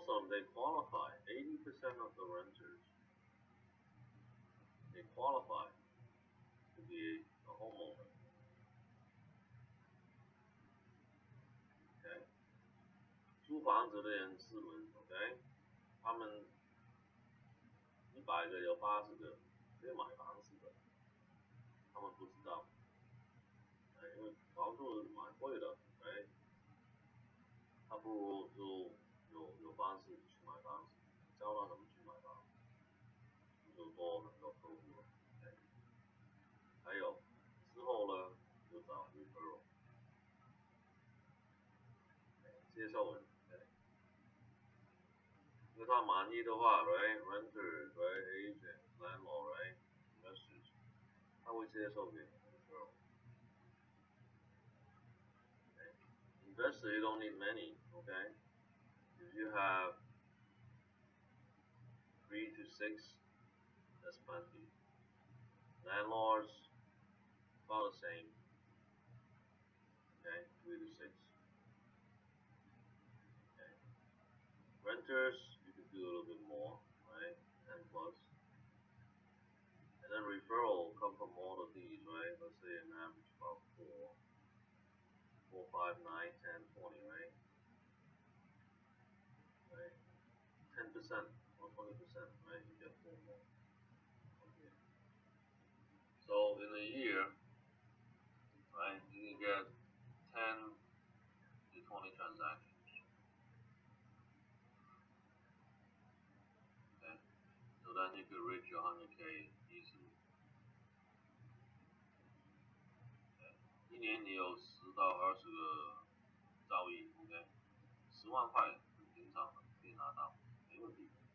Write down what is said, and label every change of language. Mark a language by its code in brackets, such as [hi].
[en] they qualify. 80% of the renters, they qualify to be a homeowner. [zh] OK， 租房子的人士们 ，OK， 他们100个有80个可以买房子的，他们不知道，因为房子蛮贵的，他不如就有方式去买房子，教他怎么去买房子，就多很多客户了。还有之后呢，就找 referral， 介绍人，因为他满意的话 ，renter， agent， landlord， investors， 他会介绍给 referral。 [en] Investor, you don't need many, okay? If you have 3 to 6, that's plenty. Landlords, about the same, okay? 3 to 6. Okay. Renters, you could do a little bit more, right? 10 plus. And then referral come from all of these, right? Let's say an average about 4, 5, 9, 10, 20, right? 10% or 20%, right? You get 4 more. Okay. So in a year, right, you can get 10 to 20 transactions. Okay. So then you could reach your 100K easily. Okay. [zh] 一年你有10到20个交易 ，OK， 10万块很平常的，可以拿到，没问题。